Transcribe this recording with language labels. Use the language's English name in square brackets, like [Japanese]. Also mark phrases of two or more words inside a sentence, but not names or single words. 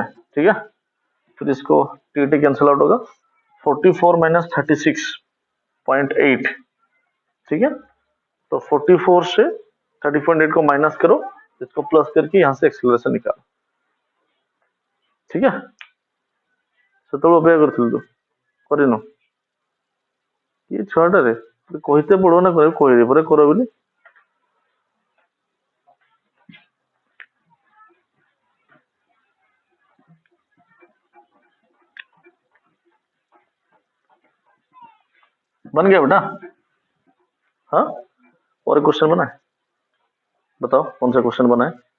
[Hindi] ठीक है, फिर इसको टी टी [English] cancel out [Hindi] होगा, 44 माइनस 36.8। ठीक है, तो 44 से 30.8 को माइनस करो, इसको प्लस करके यहाँ से एक्सेलरेशन निकालो। ठीक है, [Odia] ସେତେବେଳେ ଅପେକ୍ଷା କରିଥିଲୁ ତୁ କରିନୁ କିଏ ଛୁଆଟାରେ କହିତେ ପଡିବ ନା କହିଲି ପରେ କର ବୋଲି। [Hindi] बन गया बेटा? हाँ, और क्वेश्चन बना है, बताओ कौन सा क्वेश्चन बना है।